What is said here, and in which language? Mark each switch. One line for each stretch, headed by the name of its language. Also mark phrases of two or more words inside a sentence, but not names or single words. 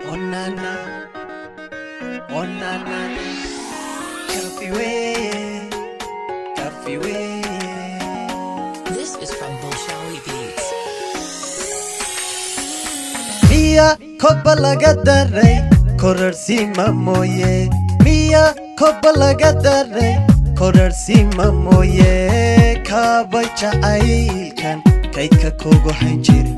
English: na na, oh na na na. Coffee way, coffee way. This is from Bolshawi Beats.
Somali: Mia kobba laga daray kororsiima mooye. Mia kobba laga daray kororsiima mooye. Kaaba jacaylkan kaydka kugu hayn jiray.